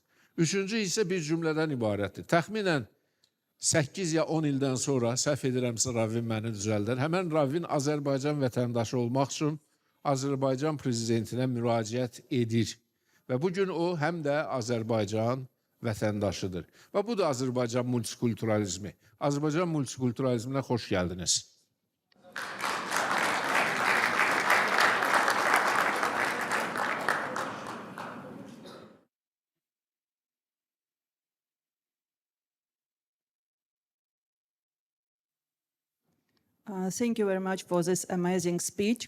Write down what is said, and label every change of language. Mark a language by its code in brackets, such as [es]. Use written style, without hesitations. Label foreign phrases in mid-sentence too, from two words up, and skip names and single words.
[az] Üçüncü hissə bir cümlədən ibarətdir. Təxminən 8 ya 10 ildən sonra, səhv edirəmsə Rabbin məni düzəldər, həmən Rabbin Azərbaycan vətəndaşı olmaq üçün Azərbaycan prezidentinə müraciət edir. Və bugün o həm də Azərbaycan vətəndaşıdır. Və bu da Azərbaycan multikulturalizmi. Azərbaycan multikulturalizminə xoş gəldiniz. [en] Thank you very much for this amazing speech.